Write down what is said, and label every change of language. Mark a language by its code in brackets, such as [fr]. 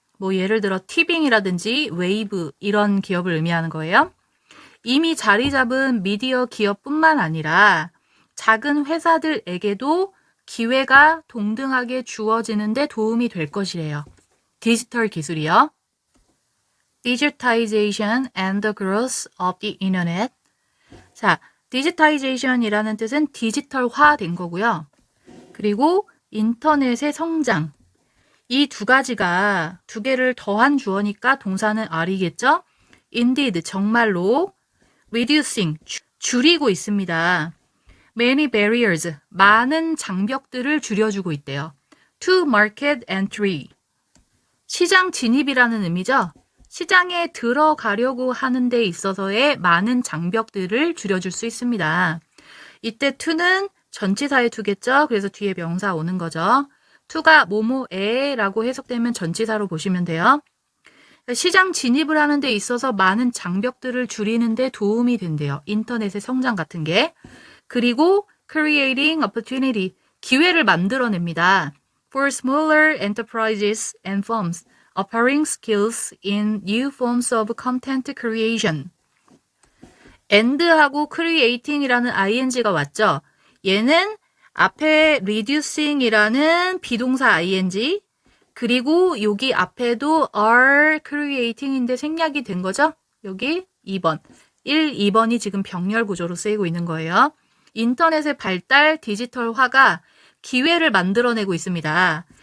[ko] 뭐 예를 들어 티빙이라든지 웨이브 이런 기업을 의미하는 거예요. 이미 자리 잡은 미디어 기업뿐만 아니라 작은 회사들에게도 기회가 동등하게 주어지는데 도움이 될 것이래요. 디지털 기술이요. [en] Digitization and the growth of the internet. [ko] 자, digitization이라는 뜻은 디지털화된 거고요. 그리고 인터넷의 성장. 이 두 가지가 두 개를 더한 주어니까 동사는 are이겠죠? Indeed, 정말로 reducing, 줄이고 있습니다. [en] Many barriers, [ko] 많은 장벽들을 줄여주고 있대요. [en] To market entry, [ko] 시장 진입이라는 의미죠. 시장에 들어가려고 하는 데 있어서의 많은 장벽들을 줄여줄 수 있습니다. 이때 to는 전치사의 to겠죠. 그래서 뒤에 명사 오는 거죠. to가 뭐뭐에라고 해석되면 전치사로 보시면 돼요. 시장 진입을 하는 데 있어서 많은 장벽들을 줄이는 데 도움이 된대요. 인터넷의 성장 같은 게. 그리고 [en] creating opportunity, [ko] 기회를 만들어냅니다. [en] For smaller enterprises and firms offering skills in new forms of content creation. [ko] and하고 creating이라는 ing가 왔죠. 얘는 앞에 reducing이라는 비동사 ing, 그리고 여기 앞에도 [en] are creating [ko] 인데 생략이 된 거죠. 여기 2번. 1, 2번이 지금 병렬 구조로 쓰이고 있는 거예요. 인터넷의 발달, 디지털화가 기회를 만들어내고 있습니다.